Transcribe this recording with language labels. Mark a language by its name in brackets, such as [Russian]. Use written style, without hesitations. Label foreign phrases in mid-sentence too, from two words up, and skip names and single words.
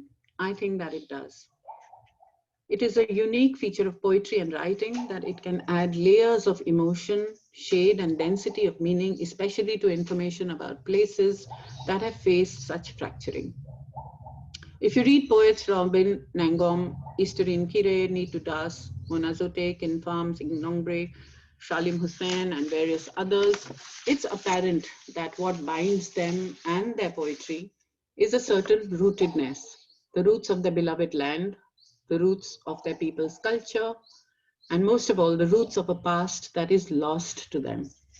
[English] I think that it does. It is a unique feature of poetry and writing that it can add layers of emotion, shade, and density of meaning, especially to information about places that have faced such fracturing. If you read poets Robin Nangom, Isturin Kire, Nitu Das, Monazote, Kinfam, Singnongbre, Shalim Hussain, and various others, it's apparent that what binds them and their poetry is a certain rootedness, the roots of the beloved land, the roots of their people's culture, and most of all, the roots of a past that is lost to them.